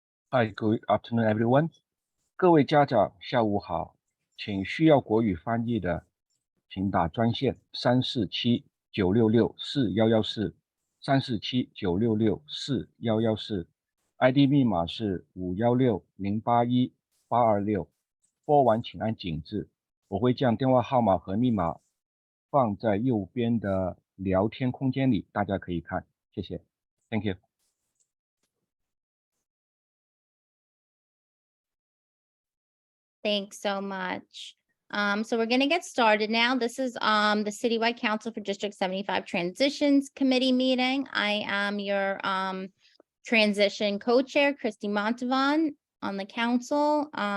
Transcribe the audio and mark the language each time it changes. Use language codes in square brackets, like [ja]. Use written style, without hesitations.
[en] Hi, good afternoon, everyone. [zh] 各位家长，下午好。请需要国语翻译的，请打专线347-966-4114 347-966-4114 ，ID 密码是516081-826。拨完请按井字，我会将电话号码和密码放在右边的聊天空间里，大家可以看。谢谢 ， [en] Thank you。 Thanks so much. So we're going to get started now. This is the Citywide Council for District 75 Transitions Committee meeting. I am your transition co-chair, Christy Montavon, on the council.